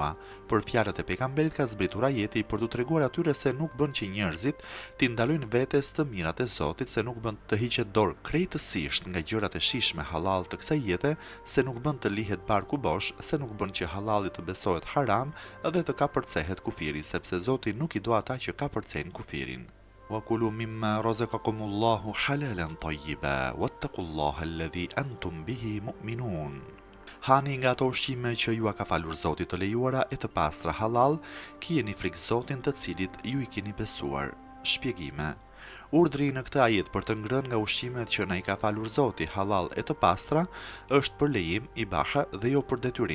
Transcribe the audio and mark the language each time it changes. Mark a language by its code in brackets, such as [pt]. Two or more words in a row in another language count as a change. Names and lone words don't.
[sq] Për fjalët e pejgamberit ka zbritur ajeti për t'u treguar atyre se nuk bën që njerëzit t'i ndalojnë vetes të mirat e Zotit, se nuk bën të hiqet dorë krejtësisht nga gjërat e shijshme halal të kësaj jete, se nuk bën të lihet barku bosh, se nuk bën që halali të besohet haram dhe të kapërcehet kufiri, sepse Zoti nuk i do ata që kapërcejnë kufirin. [ar] وَكُلُوا مِمَّا رَزَقَكُمُ اللَّهُ حَلَالًا طَيِّبًا وَاتَّقُوا اللَّهَ الَّذِي أَنْتُمْ بِهِ مُؤْمِنُونَ. [sq] Hani nga ato ushqime që ju ka falur Zoti të lejuara e të pastra halal, kijeni frikë Zotin të cilit ju i keni besuar. Shpjegime. Urdhri në këtë ajet për të ngrënë nga ushqimet që na i ka falur Zoti halal e të pastra është për lejim, ibaha dhe jo për detyrim.